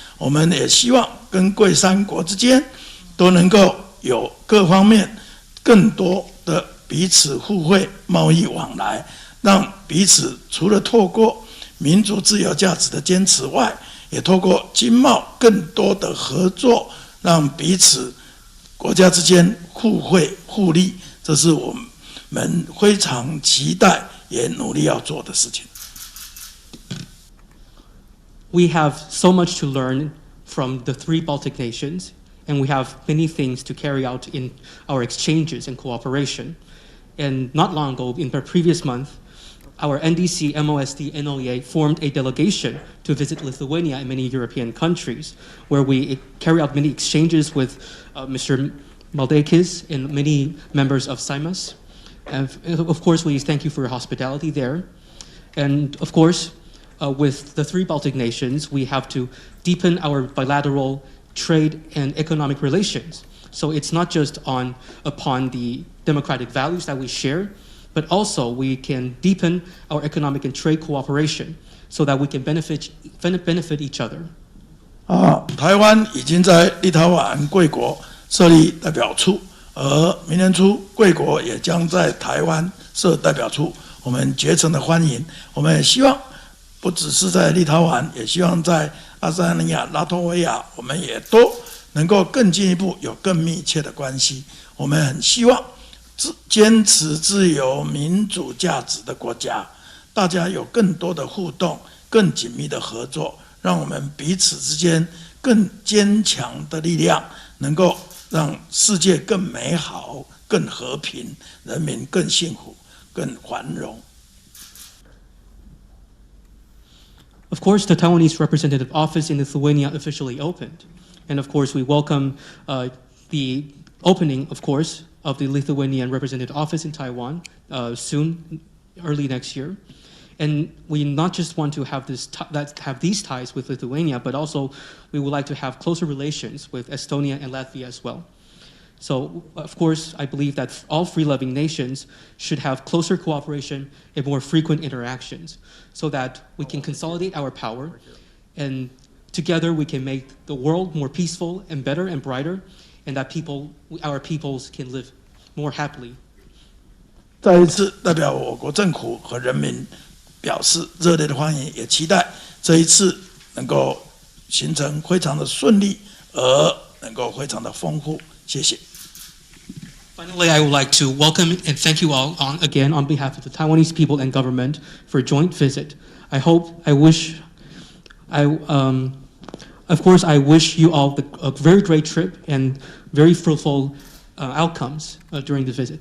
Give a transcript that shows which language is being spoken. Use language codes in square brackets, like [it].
[zh] 我们也希望跟贵3国之间都能够有各方面更多的彼此互惠贸易往来，让彼此除了透过民主自由价值的坚持外，也透过经贸更多的合作，让彼此国家之间互惠互利，这是我们非常期待也努力要做的事情。 [en] We have so much to learn from the 3 Baltic nations, and we have many things to carry out in our exchanges and cooperation. And not long ago, in the previous month, our NDC, MOSD, NOEA formed a delegation to visit Lithuania and many European countries, where we carry out many exchanges with Mr. Maldeikis and many members of Seimas. And of course, we thank you for your hospitality there. And of course, with the 3 Baltic nations, we have to deepen our bilateral trade and economic relations. So it's not just upon the democratic values that we share, but also we can deepen our economic and trade cooperation so that we can benefit each other. [zh] 台湾已经在立陶宛贵国设立代表处，而明年初贵国也将在台湾设代表处，我们竭诚的欢迎。我们也希望不只是在立陶宛，也希望在爱沙尼亚、拉脱维亚，我们也都能够更进一步有更密切的关系。我们很希望坚持自由民主价值的国家，大家有更多的互动，更紧密的合作，让我们彼此之间更坚强的力量，能够让世界更美好、更和平，人民更幸福、更繁荣。 [en] Of course, the Taiwanese representative office in Lithuania officially opened. And of course, we welcome the opening, of course, of the Lithuanian representative office in Taiwan soon, early next year. And we not just want to have these ties with Lithuania, but also we would like to have closer relations with Estonia and Latvia as well. So, of course, I believe that all free-loving nations should have closer cooperation and more frequent interactions so that we can consolidate our power, and together we can make the world more peaceful and better and brighter, and that our peoples can live more happily. [zh] 再一次代表我国政府和人民表示热烈的欢迎，也期待这一次能够形成非常的顺利，而能够非常的丰富。谢谢。 [en] Finally, I would like to welcome and thank you all again on behalf of the Taiwanese people and government for a joint visit. Of course, I wish you all a very great trip and very fruitful outcomes during the visit.